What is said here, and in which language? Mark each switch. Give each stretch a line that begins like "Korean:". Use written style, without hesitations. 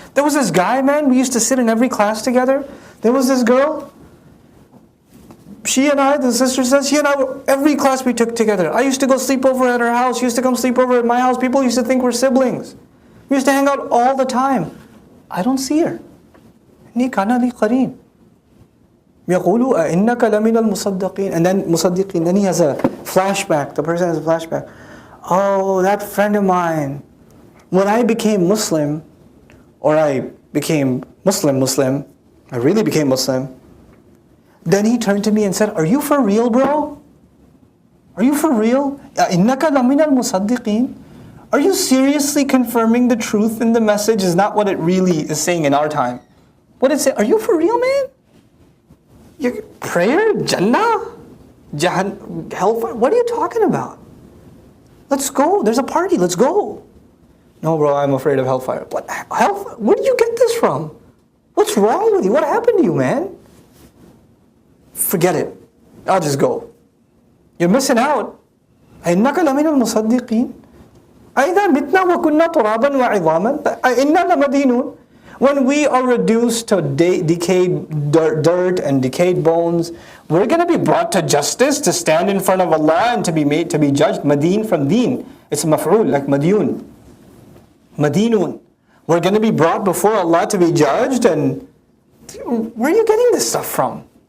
English: There was this guy, man, we used to sit in every class together. There was this girl. She and I, the sister says, she and I, every class we took together. I used to go sleep over at her house. She used to come sleep over at my house. People used to think we're siblings. We used to hang out all the time. I don't see her.
Arabic: إِنِّي كَانَ لِي قَرِينٌ. يقولوا أئنك لمن المصدقين.
English: And then مصدقين. Then he has a flashback. The person has a flashback. Oh, that friend of mine. When I became Muslim, or I became Muslim, I really became Muslim. Then he turned to me and said, "Are you for real, bro? Are you for real?
Arabic: إنك لمن المصدقين.
English: Are you seriously confirming the truth in the message is not what it really is saying in our time? What it say? Are you for real, man? Your prayer, Jannah, hellfire. What are you talking about? Let's go. There's a party. Let's go." No, bro, I'm afraid of hellfire. What hellfire? Where did you get this from? What's wrong with you? What happened to you, man? Forget it. I'll just go. You're missing out.
Arabic: إنك لمن المصدقين. أإذا متنا وكنا ترابا وعظاما أإنا لمدينون.
English: When we are reduced to decayed dirt and decayed bones, we're going to be brought to justice, to stand in front of Allah and to be made to be judged. Madeen from deen. It's maf'ul, like madyun. Madinun. We're going to be brought before Allah to be judged, and where are you getting this stuff from?